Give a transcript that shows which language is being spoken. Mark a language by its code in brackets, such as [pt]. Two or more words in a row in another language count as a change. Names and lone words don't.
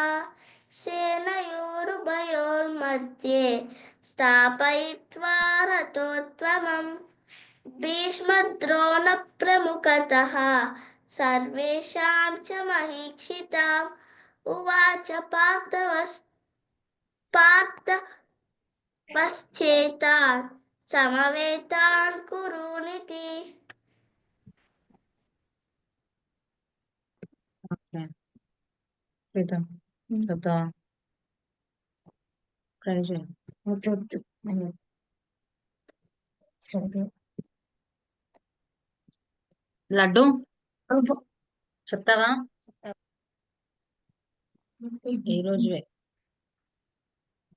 [sa] सेनयोरुभयोर्मध्ये स्थापयित्वा रथोत्तमम् भीष्मद्रोणप्रमुखतः सर्वेषां च महीक्षिताम् उवाच पार्थ पश्चेतान् समवेतान् कुरूनिति [te] ఓకే చూద్దాం చెప్తావా ట్రై చేయి లడ్డు చెప్తావా ఈ రోజువే